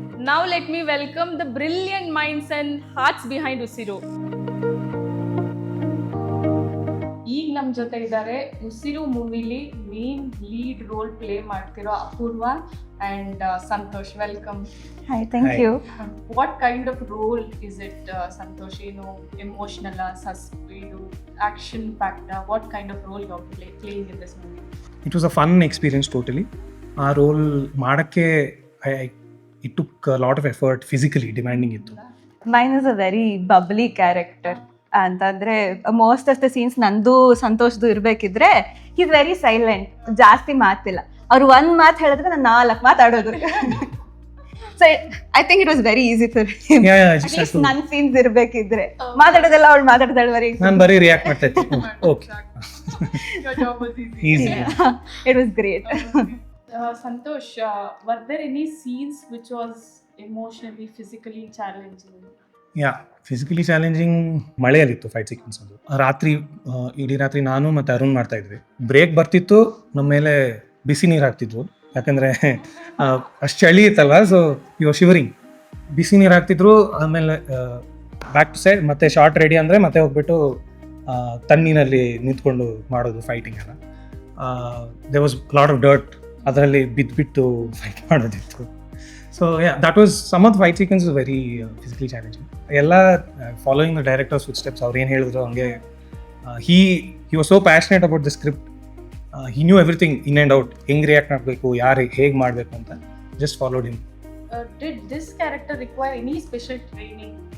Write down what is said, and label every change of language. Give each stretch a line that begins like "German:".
English: Now let me welcome the brilliant minds and hearts behind Usiru.
Kannada: ಈಗ ನಮ್ಮ ಜೊತೆ ಇದ್ದಾರೆ ಉಸಿರು ಮೂವಿಲಿ ಮೇನ್ ಲೀಡ್ ರೋಲ್ ಪ್ಲೇ ಮಾಡ್ತಿರೋ ಅಪೂರ್ವ and Santosh.
English: Welcome. Hi, thank you. What kind of role is it, Santosh? You know, emotional, suspense, action packed. What kind of role you're playing in this movie? It was a fun experience totally. Our role ಮಾಡಕ್ಕೆ it took a lot of effort, physically demanding it. Mine is a very bubbly character.
Kannada: ಅಂತಂದ್ರೆ
English: most of the scenes
Kannada: ನಂದು ಸಂತೋಷದು ಇರ್ಬೇಕಿದ್ರೆ
English: is very silent,
Kannada: ಜಾಸ್ತಿ ಮಾತಿಲ್ಲ. ಅವ್ರು ಒಂದ್ ಮಾತು ಹೇಳಿದ್ರೆ ನಾನು 4 ಮಾತಾಡೋದು.
English: So I think it was very easy for him.
Kannada: ನನ್ ಸೀನ್ಸ್ ಇರ್ಬೇಕಿದ್ರೆ ಮಾತಾಡೋದೆಲ್ಲ ಅವ್ಳು ಮಾತಾಡ್ತಾಳೆ, ನಾನು ಬರೀ ರಿಯಾಕ್ಟ್ ಮಾಡ್ತಾ ಇದ್ದೆ. Okay,
English: Your job was easy. It was great. Santosh, were there any scenes which was emotionally, physically challenging?
Kannada: Physically challenging ಮಳೆಯಲ್ಲಿತ್ತು fight sequence. ಅದು ರಾತ್ರಿ ಇಡೀ ರಾತ್ರಿ ನಾನು ಮತ್ತು ಅರುಣ್ ಮಾಡ್ತಾ ಇದ್ವಿ. ಬ್ರೇಕ್ ಬರ್ತಿತ್ತು, ನಮ್ಮ ಮೇಲೆ ಬಿಸಿ ನೀರು ಹಾಕ್ತಿದ್ರು, ಯಾಕಂದರೆ ಅಷ್ಟು ಚಳಿ ಇತ್ತಲ್ವ.
English: so you shivering,
Kannada: ಬಿಸಿ ನೀರು ಹಾಕ್ತಿದ್ರು. ಆಮೇಲೆ
English: back to side
Kannada: ಮತ್ತೆ ಶಾರ್ಟ್ ರೆಡಿ ಅಂದರೆ ಮತ್ತೆ ಹೋಗ್ಬಿಟ್ಟು ತಣ್ಣೀರಲ್ಲಿ ನಿಂತ್ಕೊಂಡು ಮಾಡೋದು ಫೈಟಿಂಗ್ ಎಲ್ಲ.
English: they was lot of dirt,
Kannada: ಅದರಲ್ಲಿ ಬಿದ್ದು ಫೈಟ್ ಮಾಡೋದಿತ್ತು.
English: So yeah, that was some of the fight sequences were very physically challenging. Ella following the director's footsteps,
Kannada: avaru ಏನು ಹೇಳಿದ್ರು ಹಂಗೆ.
English: He was so passionate about the script. He knew everything in and out.
Kannada: ಹೆಂಗೆ react ಮಾಡಬೇಕು, ಯಾರು ಹೇಗೆ ಮಾಡಬೇಕು ಅಂತ.
English: Just followed him. Did this character require any special training?